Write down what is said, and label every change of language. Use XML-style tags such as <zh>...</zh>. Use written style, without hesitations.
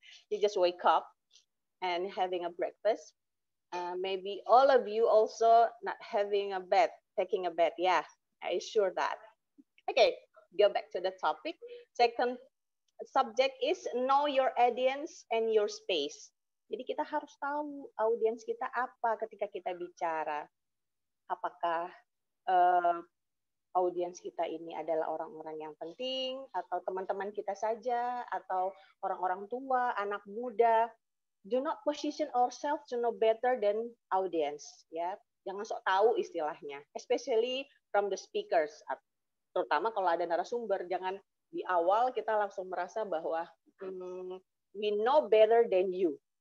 <en>You just wake up and having a breakfast. Maybe all of you also not having a bed, taking a bed. Yeah, I assure that. Okay, go back to the topic. Second subject is know your audience and your space.</en> <id>Jadi kita harus tahu audiens kita apa ketika kita bicara. Apakah audiens kita ini adalah orang-orang yang penting, atau teman-teman kita saja, atau orang-orang tua, anak muda.</id> <en>Do not position ourselves to know better than audience.</en> <id>Ya, jangan sok tahu istilahnya.</id> <en>Especially from the speakers.</en> <id>Terutama kalau ada narasumber, jangan di awal kita langsung merasa bahwa</id> <en>we know better than you.</en>